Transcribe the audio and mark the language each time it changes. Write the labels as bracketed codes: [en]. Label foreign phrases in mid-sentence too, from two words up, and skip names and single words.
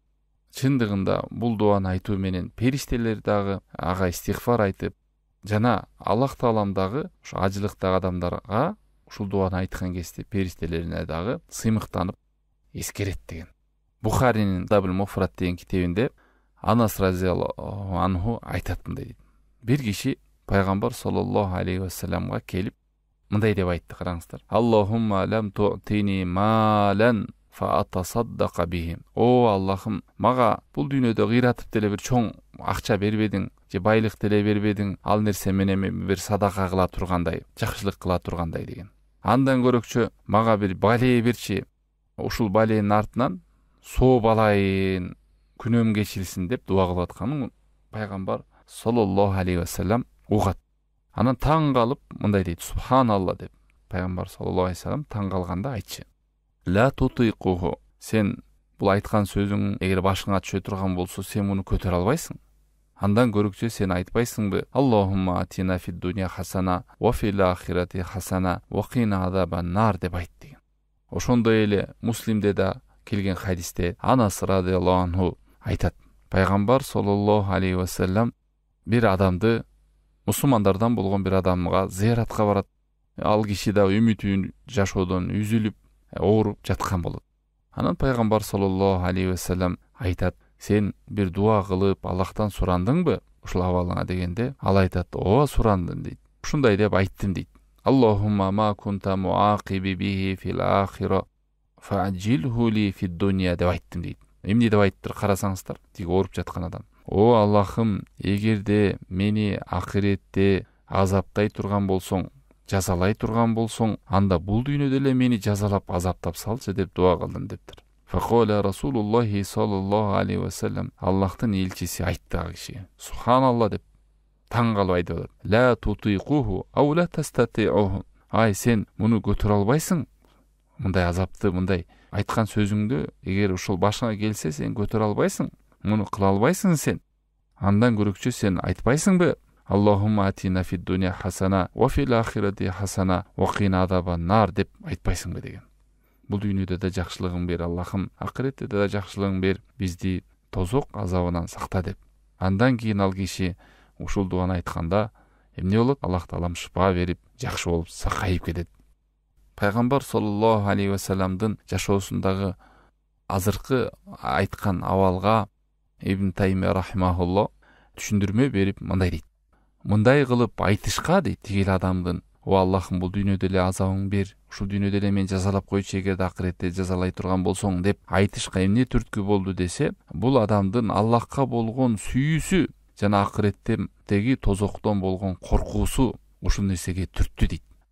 [ky] Чындыгында бул дуаны айтуу менен периштелер дагы ага истигфар айтып, жана Аллах Таалам дагы ушу ажылыктагы адамдарга ушул дуаны айткан кезде периштелерине дагы сыймыктанып эскерет деген. Бухаринин Дабл Муфрат деген китебинде Анас [ar] رضي الله عنه [ky] айтат мындай дейт: бир киши пайгамбар [ar] صلى الله عليه وسلم [ky] келип мындай деп айтты, караңыздар: [ar] اللهم لم تؤتني مالا فأتصدق به. [ky] О Аллахым, мага бул дүйнөдө кыйратып деле бир чоң акча бербедиң, же байлык деле бербедиң, ал нерсе менен бир садака кыла тургандай, жакшылык кыла тургандай деген. Андан көрөкчө мага бир бале берчи, ушул баленин артынан сооп алайын, күнөөм кечилсин деп дуа кылып атканын пайгамбар [ar] صلى الله عليه وسلم [ky] угат. Анан таң калып мындай дейт: субханалла деп. Пайгамбар [ar] صلى الله عليه وسلم [ky] таң калганда айтчы: [ar] لا تطيقه, [ky] сен бул айткан сөзүң эгер башыңа түшө турган болсо, сен муну көтөрө албайсың. Андан көрүкчө сен айтпайсыңбы: [ar] اللهم آتنا في الدنيا حسنة وفي الآخرة حسنة وقنا عذاب النار [ky] деп айт деген. Ошондой эле Муслимде да келген хадисте Анас [ar] رضي الله عنه [ky] айтат: пайгамбар [ar] صلى الله عليه وسلم [ky] бир адамды, мусулмандардан болгон бир адамга зыяратка барат. Ал киши да үмүтүн жашоодон үзүлүп, ооруп жаткан болот. Анан пайгамбар [ar] صلى الله عليه وسلم [ky] айтат: сен бир дуа кылып Аллахтан сурандыңбы ушул абалыңа дегенде, ал айтат: ооба сурандым дейт. Ушундай деп айттым дейт: [ar] اللهم ما كنت معاقبي به في الآخرة فعجله لي في الدنيا [ky] деп айттым дейт. Эмне деп айттыр карасаңыздар, тиги ооруп жаткан адам: о Аллахым, эгерде мени акыретте азаптай турган болсоң, жазалай турган болсоң, анда бул дүйнөдө эле мени жазалап, азаптап салчы деп дуа кылдым дептир. [ar] فقال رسول الله صلى الله عليه وسلم, [ky] Аллахтын элчиси айтты ага кишиге: субханалла деп. Таң калып айтып атат: [ar] لا تطيقه أو لا تستطيعه. [ky] Ай, сен муну көтөрө албайсың, мындай азапты, мындай айткан сөзүңдү эгер ушул башыңа келсе, сен көтөрө албайсың, муну кыла албайсың сен. Андан көрөкчө сен айтпайсыңбы: [ar] اللهم آتنا في الدنيا حسنة وفي الآخرة حسنة وقنا عذاب النار [ky] деп айтпайсыңбы деген. Бул дүйнөдө да жакшылыгың бер Аллахым, акыретте да жакшылыгың бер, бизди тозок азабынан сакта деп. Андан кийин ал киши ушул дуаны айтканда эмне болот? Аллах Таалам шыпа берип, жакшы болуп сакайып кетет. Пайгамбар [ar] صلى الله عليه وسلم [ky] жашоосундагы азыркы айткан абалга Ибн Таймия рахимахуллах түшүндүрмө берип мындай дейт: мындай кылып айтышка дейт тигил адамдын: о Аллахым, бул дүйнөдө эле азабың бер, ушул дүйнөдө эле мен жазалап койчу, эгерде акыретте жазалай турган болсоң деп айтышка эмне түрткү болду десе, бул адамдын Аллахка болгон сүйүүсү жана акыреттеги тозоктон болгон коркуусу ушул нерсеге түрттү дейт.